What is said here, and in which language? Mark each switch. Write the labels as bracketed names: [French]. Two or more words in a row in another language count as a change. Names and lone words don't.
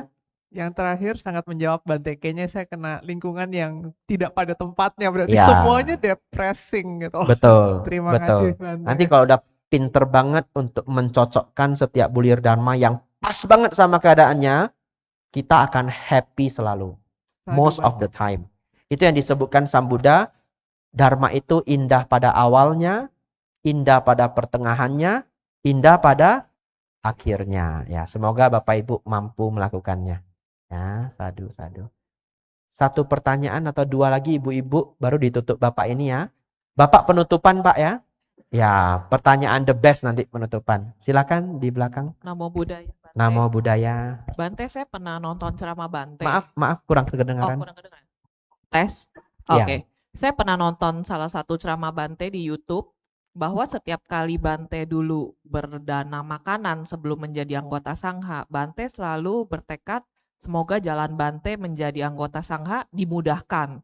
[Indonesian] Yang terakhir sangat menjawab Bante. Kayaknya saya kena lingkungan yang tidak pada tempatnya. Berarti Ya. semuanya depressing gitu. Betul. Terima betul. kasih Bante. Nanti kalau udah pinter banget untuk mencocokkan setiap bulir dharma yang pas banget sama keadaannya, kita akan happy selalu. Sadu, [English] Most of [Indonesian] Bante. [English] the time. [Indonesian] Itu yang disebutkan Sang Buddha. Dharma itu indah pada awalnya, indah pada pertengahannya, indah pada akhirnya. Ya, semoga Bapak Ibu mampu melakukannya. Ya, sadu. Satu pertanyaan atau dua lagi Ibu-ibu baru ditutup Bapak ini ya. Bapak penutupan Pak ya. Ya, pertanyaan [English] the best [Indonesian] nanti penutupan. Silakan di belakang. [Pali] Namo Buddhaya. Bante. Namo Buddhaya. [Indonesian] Bante, saya pernah nonton ceramah Bante. Maaf kurang Oh, kedengaran. kurang kedengaran. Tes. Iya. Oke. Saya pernah nonton salah satu ceramah Bante di YouTube bahwa setiap kali Bante dulu berdana makanan sebelum menjadi anggota Sangha, Bante selalu bertekad semoga jalan Bante menjadi anggota Sangha dimudahkan.